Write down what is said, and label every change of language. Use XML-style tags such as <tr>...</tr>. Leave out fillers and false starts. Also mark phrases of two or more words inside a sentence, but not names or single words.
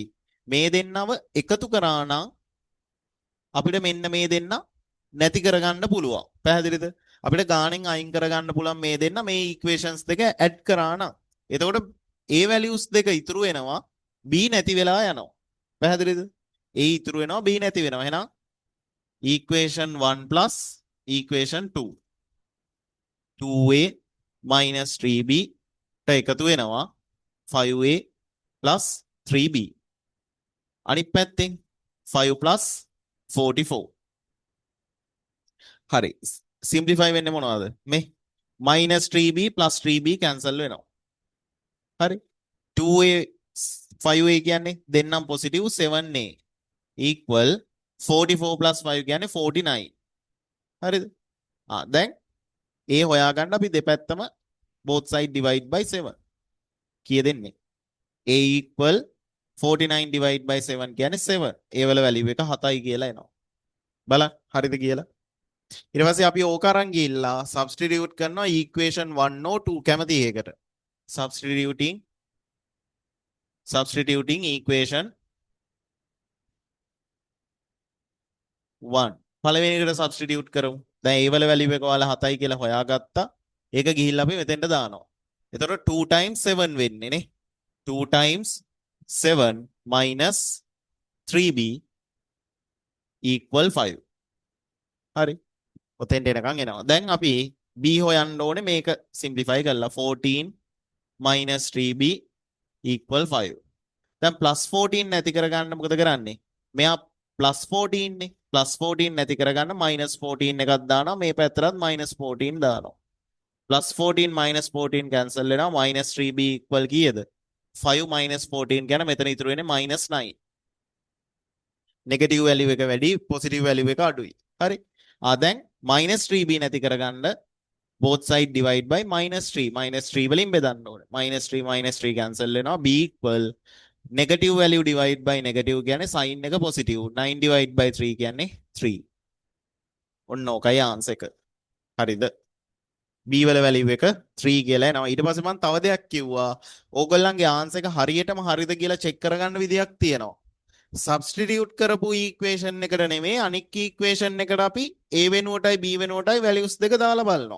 <si>මේ දෙන්නව එකතු කරා නම් අපිට මෙන්න මේ දෙන්න නැති කරගන්න පුළුවන්. පැහැදිලිද? අපිට ගාණෙන් අයින් කරගන්න පුළුවන් මේ දෙන්න මේ ඉක්වේෂන්ස් දෙක ඇඩ් කරා නම්. එතකොට A values දෙක ඉතුරු වෙනවා B නැති වෙලා යනවා. පැහැදිලිද? A ඉතුරු වෙනවා B නැති වෙනවා. එහෙනම්</si> <en>equation 1 plus equation 2 2A minus 3B</en> <si>ට එකතු වෙනවා</si> <en>5A plus 3B.</en> <si>අනිත් පැත්තෙන්</si> <en>5 plus 44.</en> <si>හරි. simplify වෙන්නේ මොනවද? මේ</si> <en>minus 3B plus 3B cancel</en> <si>වෙනවා. හරි. 2A 5A කියන්නේ දෙන්නම් positive</si> <en>7A equal 44 plus 5</en> <si>කියන්නේ 49. හරිද? දැන් A හොයාගන්න අපි දෙපැත්තම</si> <en>both side divide by 7.</en> <si>කීය දෙන්නේ?</si> <en>A equal 49 divide by 7</en> <si>කියන්නේ 7. A වල value එක 7යි කියලා එනවා. බලන්න හරිද කියලා. ඊට පස්සේ අපි ඕක අරන් ගිහිල්ලා substitute කරනවා</si> <en>equation 1 or 2</en> <si>කැමති එකකට.</si> <en>substituting equation 1</en> <si>පළවෙනි එකට substitute කරමු. දැන් A වල value එක ඔයාලා 7යි කියලා හොයාගත්තා. ඒක ගිහිල්ලා අපි මෙතෙන්ට දානවා. එතකොට</si> <en>2 times 7</en> <si>වෙන්නේ නේ.</si> <en>2 times 7 minus 3B equal 5.</en> <si>හරි. ඔතෙන්ට එනකන් එනවා. දැන් අපි B හොයන්න ඕනේ මේක simplify කරලා</si> <en>14 minus 3B equal 5.</en> <si>දැන්</si> <en>plus 14</en> <si>නැති කරගන්න මොකද කරන්නේ? මෙයා</si> <en>plus 14</en> <si>නේ.</si> <en>plus 14</en> <si>නැති කරගන්න</si> <en>minus 14</en> <si>එකක් දානවා. මේ පැත්තටත්</si> <en>minus 14</en> <si>දානවා.</si> <en>plus 14 minus 14 cancel</en> <si>වෙනවා.</si> <en>minus 3B equal</en> <si>කීයද?</si> <en>5 minus 14</en> <si>කියන මෙතන ඉතුරු වෙන්නේ -9.</si> <en>negative value</en> <si>එක වැඩි</si> <en>positive value</en> <si>එක අඩුයි. හරි. දැන් -3b නැති කරගන්න</si> <en>both side divide by -3.</en> <si>-3 වලින් බෙදන්න ඕනේ. -3 cancel වෙනවා.</si> <en>b equal negative value divide by negative</en> <si>කියන්නේ sin එක positive.</si> <en>9 divide by 3</en> <si>කියන්නේ 3. ඔන්න ඕකයි ආන්සර් එක. හරිද? b වල වැලියු එක 3 කියලා එනවා. ඊට පස්සේ මම තව දෙයක් කිව්වා. ඕගොල්ලන්ගේ ආන්සර් එක හරියටම හරිද කියලා චෙක් කරගන්න විදියක් තියෙනවා. සබ්ස්ටිටියුට් කරපු ඉක්වේෂන් එකට නෙමෙයි අනික් ඉක්වේෂන් එකට අපි a වෙනුවටයි b වෙනුවටයි වැලියුස් දෙක දාලා බලනවා.</si>